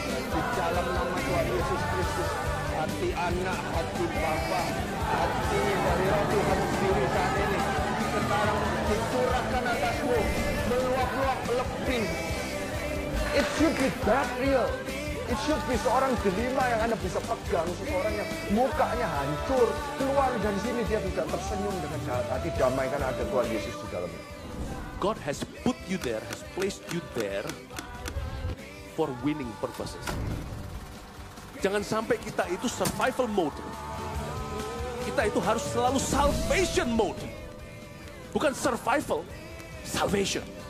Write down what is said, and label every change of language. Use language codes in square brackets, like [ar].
[id] Di dalam nama Tuhan Yesus Kristus, hati anak, hati bapa, hati dari Roh Tuhan sendiri saat ini, sekarang dicurahkan atasmu, meluap-luap lebih. [en] It should be that real. It should be [id] seorang delima yang Anda bisa pegang, seseorang yang mukanya hancur, keluar dari sini dia bisa tersenyum dengan hati damai karena ada Tuhan Yesus di dalamnya. [en] God has put you there, has placed you there for winning purposes. [id] Jangan sampai kita itu survival mode. Kita itu harus selalu salvation mode. Bukan survival, salvation.